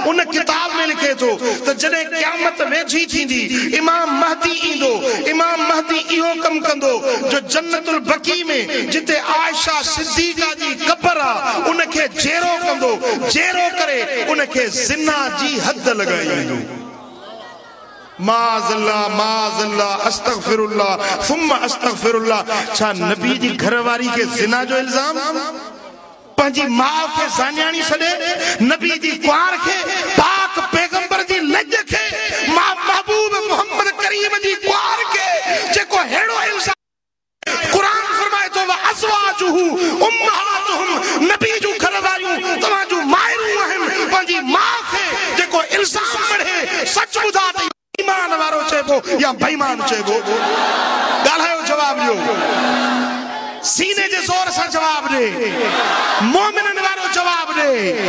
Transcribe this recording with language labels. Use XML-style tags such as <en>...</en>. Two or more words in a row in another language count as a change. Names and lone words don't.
<sd>उन किताब में लिखे थो त जॾहिं क़यामत वेझी थींदी, इमाम महदी ईंदो, इमाम महदी इहो कम कंदो जो जन्नतुल बकी में जिते आयशा सिद्दीका जी कब्र आहे, उनखे जेरो कंदो, जेरो करे उनखे ज़िना जी हद लॻाईंदो।</sd> <ar>معاذ الله معاذ الله أستغفر الله ثم أستغفر الله.</ar> <sd>छा नबी जी घरवारी के ज़िना जो इल्जाम? पंहिंजी माउ खे ज़ान्याणी सॾे, नबी जी कुंवार खे, पाक पैगंबर जी लज खे, महबूब मोहम्मद करीम जी कुंवार खे जेको हेड़ो इल्जाम। कुरान फरमाए थो</sd> <ar>وأزواجه أمهاتهم,</ar> <sd>नबी जूं घरवारियूं तव्हां जूं मायरूं आहिनि। पंहिंजी माउ खे जेको इल्जाम मढ़े, सच ॿुधा त ईमान वारो चइबो या बेईमान चइबो? ॻाल्हायो, जवाब ॾियो, सीने जे ज़ोर सां जवाब ॾे, मोमिनन वारो जवाब ॾे।</sd>